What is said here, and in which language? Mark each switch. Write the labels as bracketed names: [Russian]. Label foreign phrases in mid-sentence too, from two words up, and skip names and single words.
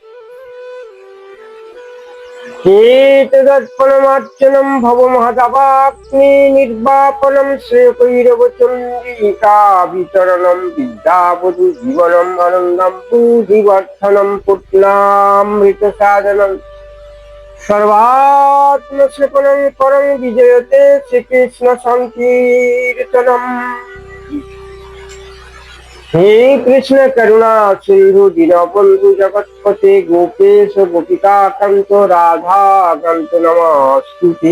[Sanskrit] কেতদর্পণমার্চনম ভবমহদাবাগ্নি নির্বাপনম শ্রেয়কৈরব চন্দ্রিকা বিচরণম বিদ্যাবধূ জীবনম আনন্দম বুদ্ধিবর্ধনম পুণ্যামৃত সাধনম সর্বাত্মসেবনম পরম বিজয়তে শ্রীকৃষ্ণ সংকীর্তনম। হে কৃষ্ণ করুণা সিন্ধু দীনবন্ধু জগৎপতে গোপেশ গোপিকা কান্ত রাধা কান্ত নমস্তুতে।